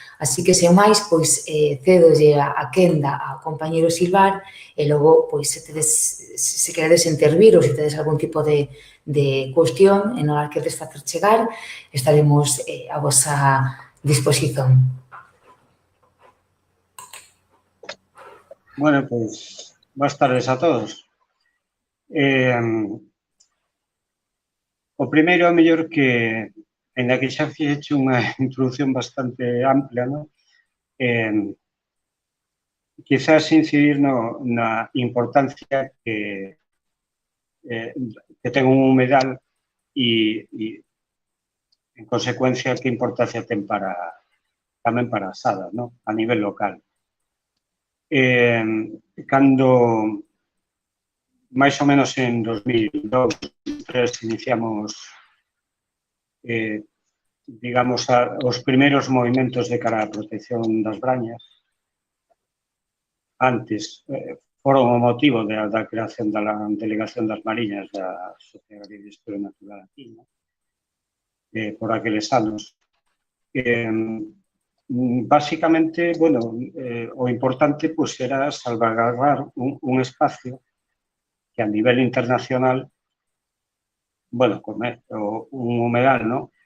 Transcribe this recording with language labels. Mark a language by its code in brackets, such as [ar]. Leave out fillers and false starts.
[gl] Así que, sen máis, pois, cedolle a quenda ao compañeiro Silvar e logo, pois, se queredes intervir ou se tedes algún tipo de cuestión e non a queredes facer chegar, estaremos a vosa disposición. [es] Bueno, pues, buenas tardes a todos. [gl] O primeiro, a mellor que, en la que xa fixe unha introducción bastante amplia, ¿no? Quizás incidir na importancia que ten un humedal e, en consecuencia, que importancia ten tamén para a Sada, ¿no? A nivel local. Cando máis ou menos en 2002, 2003, iniciamos, digamos, os primeiros movimentos de cara á protección das brañas, antes foron o motivo da creación da Delegación das Mariñas da Sociedade de Historia Natural aquí, ¿no? Por aqueles anos. Básicamente, bueno, o importante pues, era salvaguardar un espacio que a nivel internacional, bueno, un humedal, ¿no?